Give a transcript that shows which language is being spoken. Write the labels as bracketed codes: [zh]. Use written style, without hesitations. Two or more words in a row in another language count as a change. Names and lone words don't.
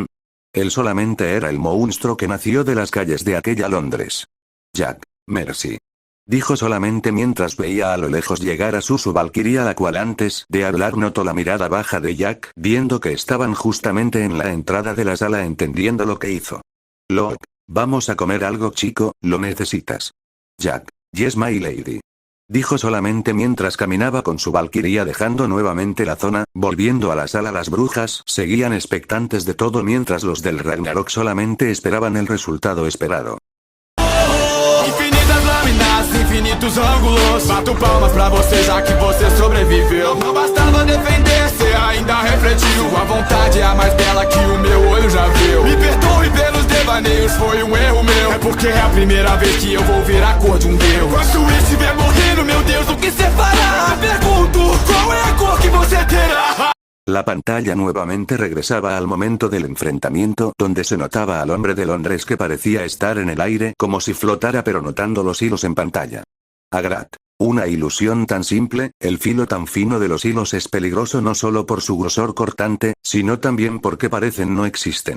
[es] Él solamente era el monstruo que nació de las calles de aquella Londres. Jack. Mercy. Dijo solamente mientras veía a lo lejos llegar a su valquiria, la cual antes de hablar notó la mirada baja de Jack, viendo que estaban justamente en la entrada de la sala, entendiendo lo que hizo. Locke, vamos a comer algo, chico, ¿lo necesitas? Jack, [en] yes my lady. [es] Dijo solamente mientras caminaba con su valquiria dejando nuevamente la zona, volviendo a la sala. Las brujas seguían expectantes de todo mientras los del Ragnarok solamente esperaban el resultado esperado. [pt] Infinitas lâminas, infinitos ângulos. Bato palmas pra você já que você sobreviveu. Não bastava defender, cê ainda refletiu. A vontade é a mais bela que o meu olho já viu. Me perdoe pelos devaneios, foi erro meu. É porque é a primeira vez que eu vou ver a cor de deus. Quando estiver morrendo, meu Deus, o que cê fará? Pergunto, qual é a cor que você terá? [es] La pantalla nuevamente regresaba al momento del enfrentamiento, donde se notaba al hombre de Londres que parecía estar en el aire como si flotara, pero notando los hilos en pantalla. Agrat. Una ilusión tan simple, el filo tan fino de los hilos es peligroso no solo por su grosor cortante, sino también porque parecen no existen.